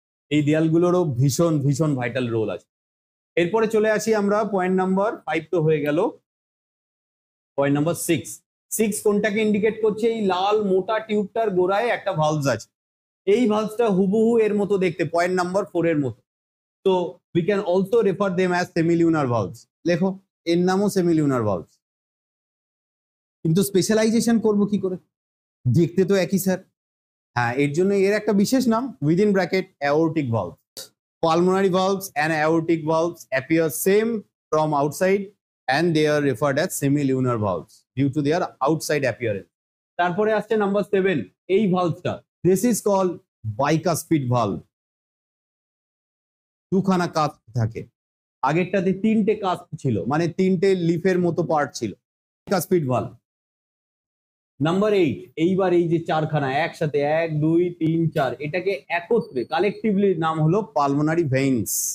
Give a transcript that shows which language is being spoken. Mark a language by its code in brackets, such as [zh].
[bn] এই দেয়ালগুলোরও ভীষণ ভীষণ ভাইটাল রোল আছে। এরপরে চলে আসি আমরা পয়েন্ট নাম্বার 5 তো হয়ে গেল, পয়েন্ট নাম্বার 6। 6 কোনটাকে ইন্ডিকেট করছে? এই লাল মোটা টিউবটার গোড়ায় একটা ভালভস আছে। এই ভালভসটা হুবহু এর মতো দেখতে, পয়েন্ট নাম্বার 4 এর মতো। [en] তো we can also refer them as semilunar valves. [bn] লেখো, এর নামও সেমিলিউনার ভালভস। কিন্তু স্পেশালাইজেশন করব কি করে? দেখতে তো একই স্যার। হ্যাঁ, এর জন্য এর একটা বিশেষ নাম, within bracket aortic valve. [en] Pulmonary valves and aortic valves appear same from outside and they are referred as semilunar valves due to their outside appearance. [bn] তারপরে আসছে নাম্বার 7, এই ভালভটা, [en] this is called bicuspid valve। [bn] দুখানা cusp থাকে, আগেরটাতে 3টে cusp ছিল, মানে 3টে লিফের মতো পার্ট ছিল। bicuspid valve। নাম্বার 8, এইবার এই যে চারখানা একসাথে 1 2 3 4, এটাকে একত্রে কালেকটিভলি নাম হলো পালমোনারি ভেইনস।